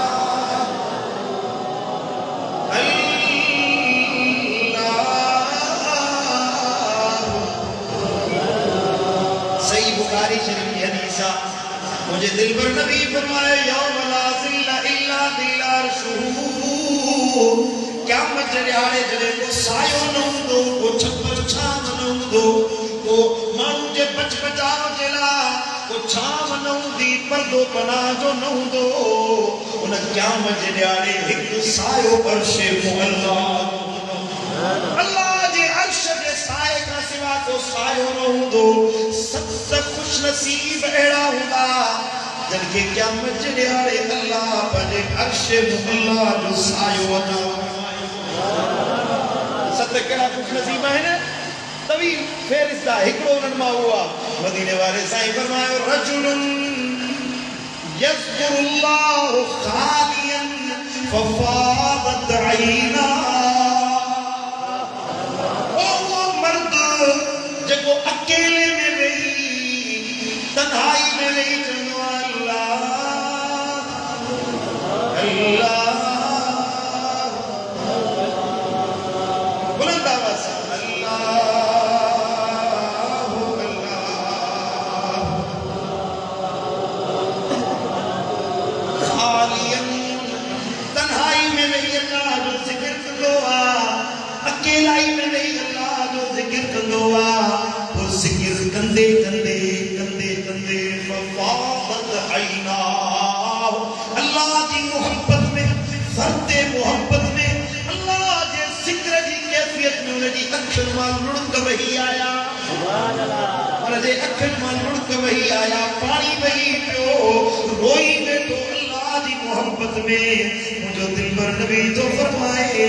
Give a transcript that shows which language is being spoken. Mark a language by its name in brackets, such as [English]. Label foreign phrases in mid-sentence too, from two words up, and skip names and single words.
[Urdu] صحیح بخاری شریف کی حدیث مجھے دل پر نبی فرمائے [Arabic] يوم لا ظل إلا ظل عرشه [Sindhi] क़यामत जे ॾियारे जॾहिं को सायो न हूंदो को छपर छांव न हूंदो को माण्हू जे बचबचाव जे लाइ को छांव न हूंदी पर्दो पनाह जो न हूंदो उन क़यामत जे ॾियारे हिकु सायो अर्श मुअल्ला अल्लाह जे अर्श जे साए खां सिवा को सायो न हूंदो सत खुशनसीब अहिड़ा हूंदा जिनखे क़यामत जे ॾियारे अल्लाह पंहिंजे अर्श मुअल्ला जो सायो अता सत कहिड़ा खुशनसीब आहिनि तवील फेरिस्त आहे हिकिड़ो उन्हनि मां उहो आहे मदीने वारे साईं फरमायो [Arabic] رجل يذكر الله خاليا ففاضت عيناه [Sindhi] ओ वो मर्द जेको अकेले में रही तन्हाई में रही चलो अल्लाह अल्लाह [Urdu] بلند آواز سے [Sindhi] अल्लाह तन्हाई में नहीं अल्लाह जो जिक्र कंदो आहे अकेलाई में नहीं अल्लाह जो जिक्र कंदो आहे वो जिक्र कंदे कंदे कंदे कंदे [Arabic] ففاضت عيناه [Urdu] اللہ کی محبت میں [Sindhi] फर्दे मोहब्बत में अल्लाह जे जिक्र जी कैफियत में उनकी अखियुनि मां लुढ़क वही आया सुभान अल्लाह उनजे अखियुनि मां लुढ़क वही आया पानी वही पियो रोई वेठो दी मोहब्बत [Urdu] میں مجھے دل پر نبی تو فرمائے